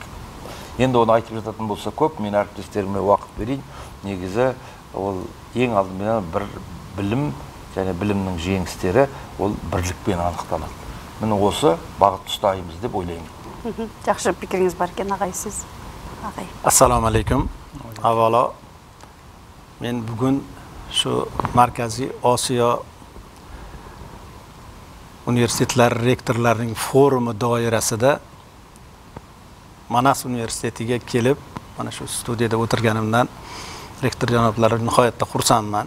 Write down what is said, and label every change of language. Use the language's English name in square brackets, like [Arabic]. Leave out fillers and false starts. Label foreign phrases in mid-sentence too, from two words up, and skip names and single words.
[Kazakh] Енді оны айтып жататын болса көп, мен әріптестеріме уақыт берейін. Негізі ол ең алдымен бір білім және білімнің жеңістері ол бірлікпен анықталады. Міне осы бағыт ұстаймыз деп ойлаймын. Жақсы пікіріңіз бар екен, ағай, сіз. [Uzbek] Assalomu alaykum. Avvalo men bugun shu Markaziy Osiyo universitetlari rektorlarining forumi doirasida Manas universitetiga kelib, mana shu studiyada o'tirganimdan rektor janoblari nihoyatda xursandman.